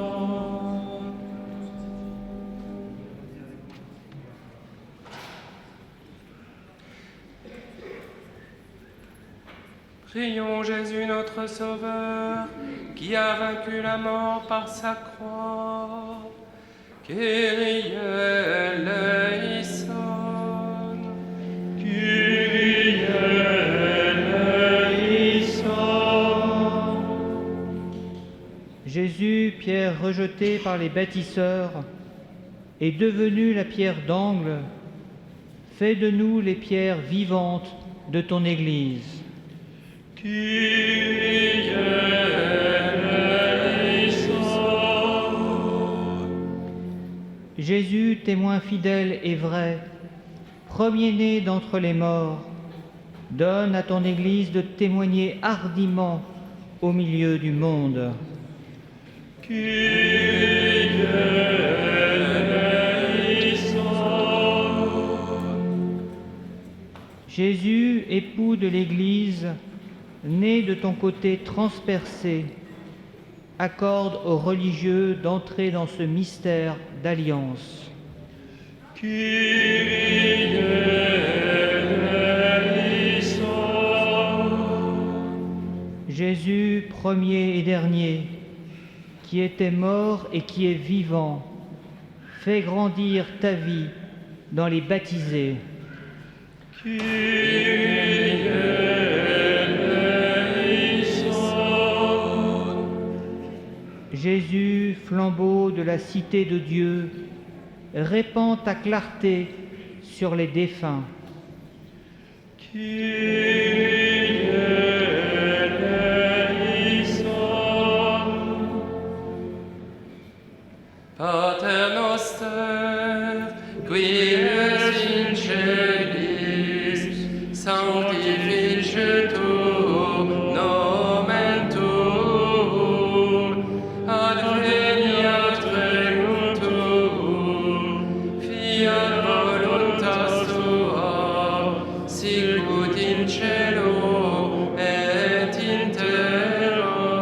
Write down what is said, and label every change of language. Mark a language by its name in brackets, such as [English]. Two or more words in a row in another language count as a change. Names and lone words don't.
[French] Prions Jésus notre Sauveur, qui a vaincu la mort par sa croix. [Greek] Κύριε ελέησον. Κύριε ελέησον. [French] Jésus, pierre rejetée par les bâtisseurs, est devenu la pierre d'angle. Fais de nous les pierres vivantes de ton Église. [Greek] Κύριε ελέησον. [French] Jésus, témoin fidèle et vrai, premier-né d'entre les morts, donne à ton Église de témoigner hardiment au milieu du monde. [Greek] Κύριε ελέησον. [French] Jésus, époux de l'Église, né de ton côté transpercé, accorde aux religieux d'entrer dans ce mystère d'alliance. [Greek] Κύριε ελέησον. [French] Jésus, premier et dernier, qui était mort et qui est vivant, fais grandir ta vie dans les baptisés. [Greek] Κύριε ελέησον. [French] Jésus, flambeau de la cité de Dieu, répands ta clarté sur les défunts. [Greek] Κύριε ελέησον. [Latin] Pater noster, qui es in celis, sanctificetur nomen tuum, adveniat regnum tuum, fiat voluntas tua, sicut in cielo et in terra.